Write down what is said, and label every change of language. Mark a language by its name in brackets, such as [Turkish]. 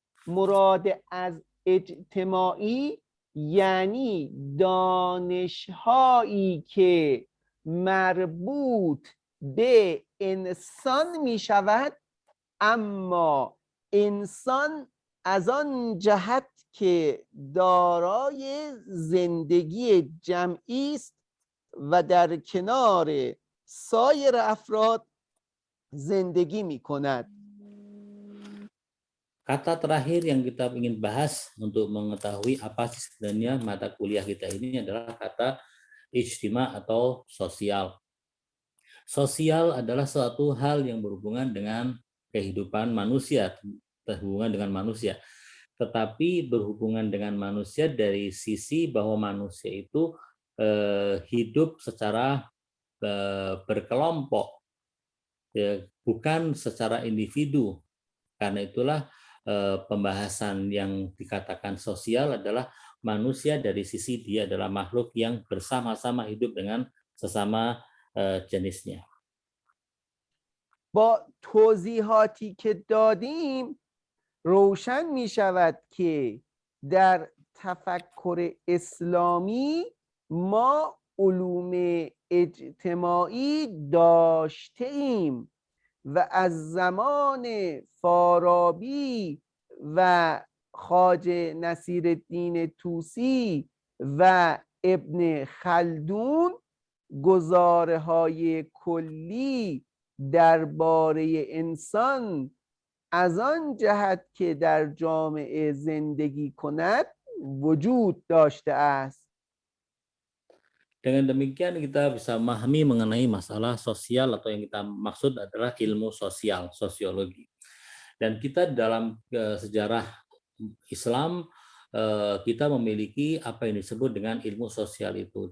[Persian] مراد از اجتماعی یعنی دانش‌هایی که مربوط به انسان می شود، اما انسان از آن جهت که دارای زندگی جمعی است و در کنار سایر افراد زندگی می کند. [Indonesian] Kata terakhir yang kita ingin bahas untuk mengetahui apa sih sebenarnya mata kuliah kita ini adalah kata ijtima atau sosial. Sosial adalah suatu hal yang berhubungan dengan kehidupan manusia, berhubungan dengan manusia. Tetapi berhubungan dengan manusia dari sisi bahwa manusia itu hidup secara berkelompok, ya, bukan secara individu. Karena itulah pembahasan yang dikatakan sosial adalah manusia dari sisi dia adalah makhluk yang bersama-sama hidup dengan sesama jenisnya. [Persian] با توضیحاتی که دادیم روشن می شود که در تفکر اسلامی ما علوم اجتماعی داشته ایم و از زمان فارابی و خواجه نصیرالدین طوسی و ابن خلدون گزاره‌های کلی درباره انسان از آن جهت که در جامعه زندگی کند وجود داشته است. [Indonesian] Dengan demikian kita bisa memahami mengenai masalah sosial atau yang kita maksud adalah ilmu sosial, sosiologi. Dan kita dalam sejarah Islam kita memiliki apa yang disebut dengan ilmu sosial itu.